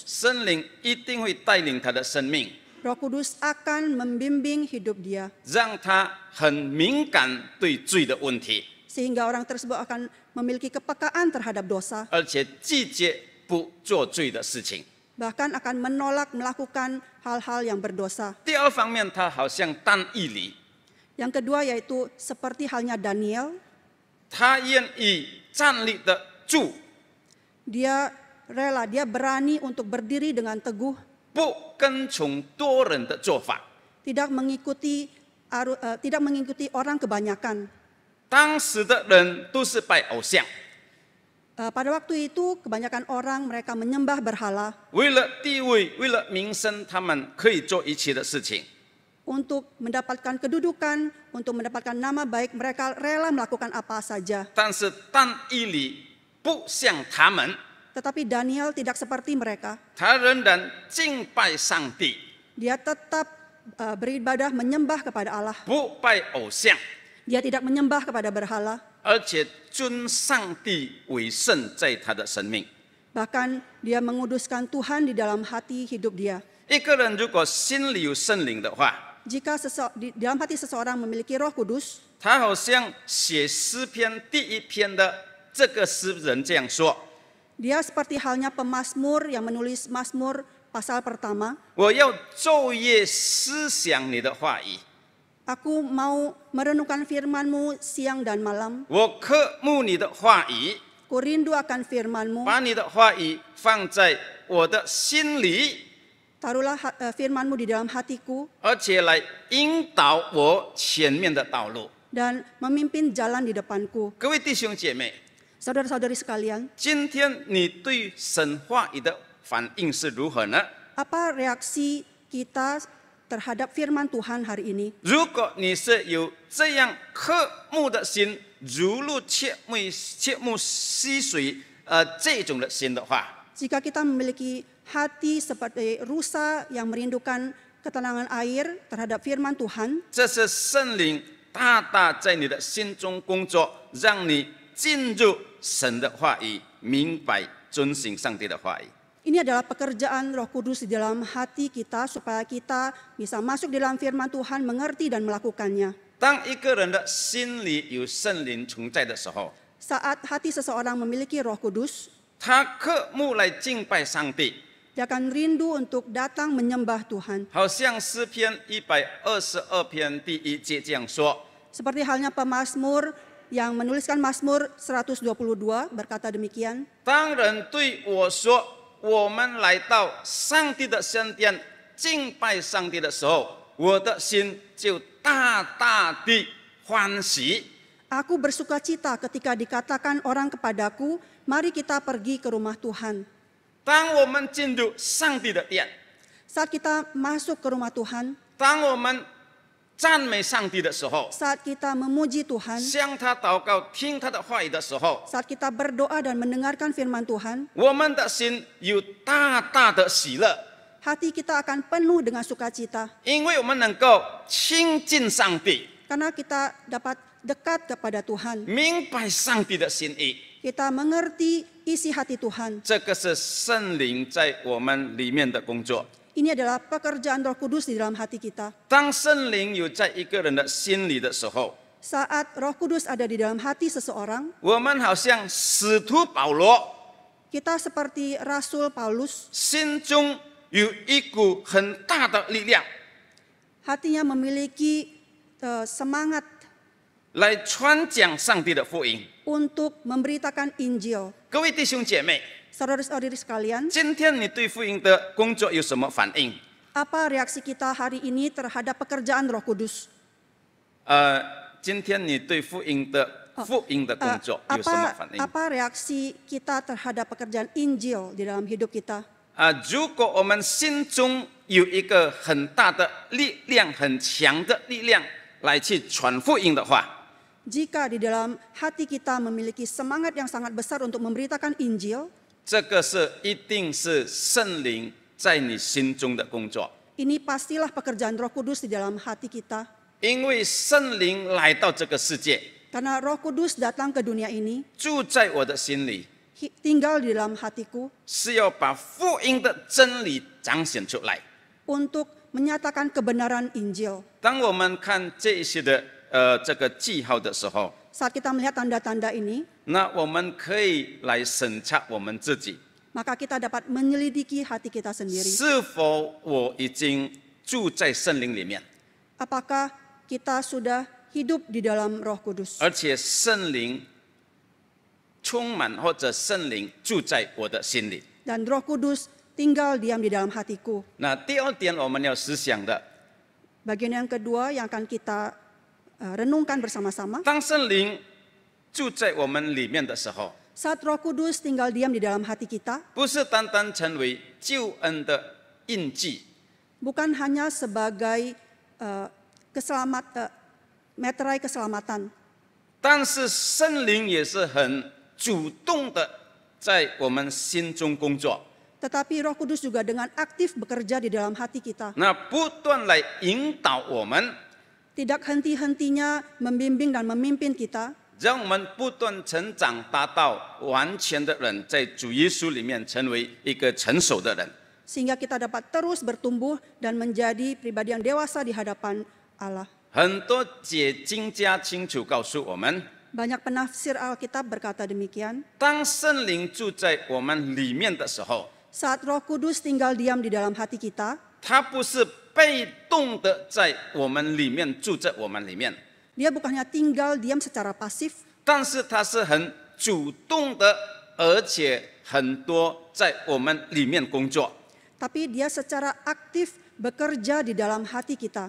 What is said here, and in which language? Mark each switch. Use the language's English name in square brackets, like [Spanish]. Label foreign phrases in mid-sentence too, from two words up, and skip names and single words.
[Chinese] 圣灵一定会带领他的生命， [Indonesian] Roh Kudus akan membimbing hidup dia, [Chinese] 让他很敏感对罪的问题， [Indonesian] sehingga orang tersebut akan memiliki kepekaan terhadap dosa, [Chinese] 而且拒绝不做罪的事情。 [Indonesian] bahkan akan menolak melakukan hal-hal yang berdosa. [Chinese] 第二方面，他好像但以理， [Indonesian] Yang kedua yaitu seperti halnya Daniel, [Chinese] 他愿意站立得住， [Indonesian] dia rela, dia berani untuk berdiri dengan teguh, [Chinese] 不跟从多人的做法。 [Indonesian] tidak mengikuti orang kebanyakan. [Chinese] 当时的人都是拜偶像， [Indonesian] Pada waktu itu kebanyakan orang mereka menyembah berhala. [Chinese] 为了地位，为了名声，他们可以做一切的事情。 [Indonesian] Untuk mendapatkan kedudukan, untuk mendapatkan nama baik, mereka rela melakukan apa saja. [Chinese] 但是但以理不像他们， [Indonesian] Tetapi Daniel tidak seperti mereka. [Chinese] 他仍然敬拜上帝， [Indonesian] Dia tetap beribadah menyembah kepada Allah. [Chinese] 不拜偶像， [Indonesian] Dia tidak menyembah kepada berhala. [Chinese] 而且尊上帝为圣，在他的生命。 [Indonesian] Bahkan dia menguduskan Tuhan di dalam hati hidup dia. [Chinese] 一个人如果心里有圣灵的话， [Indonesian] Jika di dalam hati seseorang memiliki Roh Kudus, [Chinese] 他好像写诗篇第1篇的这个诗人这样说： [Indonesian] dia seperti halnya pemazmur yang menulis Mazmur pasal pertama. [Chinese] 我要昼夜思想你的话语， [Indonesian] Aku mau merenungkan firman-Mu siang dan malam. [Chinese] 我渴慕你的话语， [Indonesian] Ku rindu akan firman-Mu. [Chinese] 把你的话语放在我的心里， [Indonesian] Taruhlah firman-Mu di dalam hatiku [Chinese] 而且来引导我前面的道路。 [Indonesian] dan memimpin jalan di depanku. [Chinese] 各位弟兄姐妹， [Indonesian] Saudara-saudari sekalian, [Chinese] 今天你对神话语的反应是如何呢？ [Indonesian] apa reaksi kita terhadap firman Tuhan hari ini? [Chinese] 如果你是有这样渴慕的心，如入切木溪水，这种的心的话， [Indonesian] Jika kita memiliki hati seperti rusa yang merindukan ketenangan air terhadap firman Tuhan, [Chinese] 这是圣灵大大在你的心中工作，让你进入神的话语，明白遵行上帝的话语。 [Indonesian] ini adalah pekerjaan Roh Kudus di dalam hati kita supaya kita bisa masuk di dalam firman Tuhan, mengerti dan melakukannya. [Chinese] 当一个人的心里有圣灵存在的时候， [Indonesian] Saat hati seseorang memiliki Roh Kudus, [Chinese] 他渴慕来敬拜上帝， [Indonesian] dia akan rindu untuk datang menyembah Tuhan. [Chinese] 好像诗篇122篇第1节这样说： [Indonesian] Seperti halnya pemazmur yang menuliskan Mazmur 122 berkata demikian. [Chinese] 当人对我说我们来到上帝的圣殿敬拜上帝的时候，我的心就大大的欢喜。 [Indonesian] Aku bersuka cita ketika dikatakan orang kepadaku, mari kita pergi ke rumah Tuhan. [Chinese] 当我们进入上帝的殿， [Indonesian] Saat kita masuk ke rumah Tuhan, [Chinese] 当我们赞美上帝的时候， [Indonesian] saat kita memuji Tuhan, [Chinese] 向他祷告、听他的话语的时候， [Indonesian] saat kita berdoa dan mendengarkan firman Tuhan, [Chinese] 我们的心有大大的喜乐， [Indonesian] hati kita akan penuh dengan sukacita. [Chinese] 因为我们能够亲近上帝， [Indonesian] Karena kita dapat dekat kepada Tuhan. [Chinese] 明白上帝的心意。 [Indonesian] Kita mengerti isi hati Tuhan. [Chinese] 这个是圣灵在我们里面的工作。 [Indonesian] Ini adalah pekerjaan Roh Kudus di dalam hati kita. [Chinese] 当圣灵有在一个人的心里的时候， [Indonesian] Saat Roh Kudus ada di dalam hati seseorang, [Chinese] 我们好像使徒保罗 [Indonesian] kita seperti Rasul Paulus, [Chinese] 心中有一股很大的力量， [Indonesian] hatinya memiliki semangat [Chinese] 来传讲上帝的福音。 [Indonesian] untuk memberitakan Injil. [Chinese] 各位弟兄姐妹， [Indonesian] Saudara-saudari sekalian, [Chinese] 今天你对福音的工作有什么反应？ [Indonesian] apa reaksi kita hari ini terhadap pekerjaan Roh Kudus? [Chinese] 今天你对福音的工作有什么反应？ [Indonesian] Apa reaksi kita terhadap pekerjaan Injil di dalam hidup kita? [Chinese] 如果我们心中有一个很大的力量、很强的力量来去传福音的话， [Indonesian] Jika di dalam hati kita memiliki semangat yang sangat besar untuk memberitakan Injil, [Chinese] 这个是一定是圣灵在你心中的工作， [Indonesian] ini pastilah pekerjaan Roh Kudus di dalam hati kita. [Chinese] 因为圣灵来到这个世界， [Indonesian] Karena Roh Kudus datang ke dunia ini, [Chinese] 住在我的心里， [Indonesian] tinggal di dalam hatiku [Chinese] 是要把福音的真理彰显出来。 [Indonesian] untuk menyatakan kebenaran Injil. [Chinese] 当我们看这一些的这个记号的时候， [Indonesian] Saat kita melihat tanda-tanda ini, [Chinese] 那我们可以来审查我们自己， [Indonesian] maka kita dapat menyelidiki hati kita sendiri. [Chinese] 是否我已经住在圣灵里面， [Indonesian] Apakah kita sudah hidup di dalam Roh Kudus? [Chinese] 而且圣灵充满或者圣灵住在我的心里。 [Indonesian] dan Roh Kudus tinggal diam di dalam hatiku. [Chinese] 那第二点我们要思想的， [Indonesian] Bagian yang kedua yang akan kita renungkan bersama-sama. [Chinese] 当圣灵住在我们里面的时候， [Indonesian] Saat Roh Kudus tinggal diam di dalam hati kita, [Chinese] 不是单单成为救恩的印记， [Indonesian] bukan hanya sebagai meterai keselamatan, [Chinese] 但是圣灵也是很主动的在我们心中工作， [Indonesian] tetapi Roh Kudus juga dengan aktif bekerja di dalam hati kita. [Chinese] 那不断来引导我们， [Indonesian] Tidak henti-hentinya membimbing dan memimpin kita, [Chinese] 让我们不断成长，达到完全的人，在主耶稣里面成为一个成熟的人。 [Indonesian] sehingga kita dapat terus bertumbuh dan menjadi pribadi yang dewasa di hadapan Allah. [Chinese] 很多解经家清楚告诉我们， [Indonesian] Banyak penafsir Alkitab berkata demikian, [Chinese] 当圣灵住在我们里面的时候， [Indonesian] saat Roh Kudus tinggal diam di dalam hati kita, [Chinese] 他不是被动的在我们里面住在我们里面， [Indonesian] dia bukannya tinggal diam secara pasif, [Chinese] 但是他是很主动的，而且很多在我们里面工作， [Indonesian] tapi dia secara aktif bekerja di dalam hati kita,